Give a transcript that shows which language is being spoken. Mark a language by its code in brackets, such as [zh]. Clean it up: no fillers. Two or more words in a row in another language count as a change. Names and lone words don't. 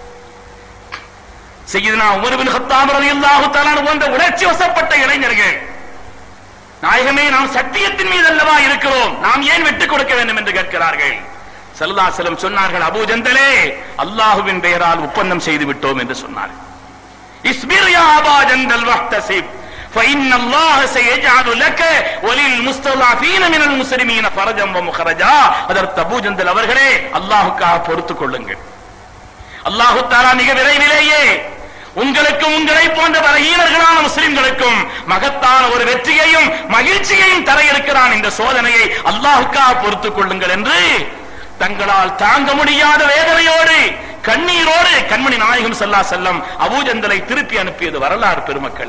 [ta] சய்யிதுனா உமர் பின் கத்தாப் [ar] رضي الله تعالى [ta] போன்ற உணர்ச்சி வசப்பட்ட இளைஞர்கள், நாயகமே நாம் சத்தியத்தின் மீது அல்லவா இருக்கிறோம், நாம் ஏன் விட்டுக் கொடுக்க வேண்டும் என்று கேட்கிறார்கள். [ar] صلى الله عليه وسلم [ta] சொன்னார்கள், அபூ ஜந்தலே, அல்லாஹ்வின் பெயரால் ஒப்பந்தம் செய்து விட்டோம் என்று சொன்னார்கள். [ar] اصبر يا أبا جندل واحتسب فإن الله سيجعل لك وللمستضعفين من المسلمين فرجا ومخرجا. [ta] அதற்கு அபூ ஜந்தல் அவர்களே, அல்லாஹ்வுக்காக பொறுத்துக் கொள்ளுங்கள், அல்லாஹ் தஆலா மிக விரைவிலேயே உங்களுக்கும் உங்களை போன்ற பலகீனர்களான முஸ்லிம்களுக்கும் மகத்தான ஒரு வெற்றியையும் மகிழ்ச்சியையும் தர இருக்கிறான். இந்த சோதனையை அல்லாஹ்வுக்காக பொறுத்துக் கொள்ளுங்கள் என்று தங்களால் தாங்க முடியாத வேதனையோடு கண்ணீரோடு கண்மணி நாயகம் [ar] صلى الله عليه وسلم [ta] அபூ ஜந்தலை திருப்பி அனுப்பியது வரலாறு பெருமக்களே.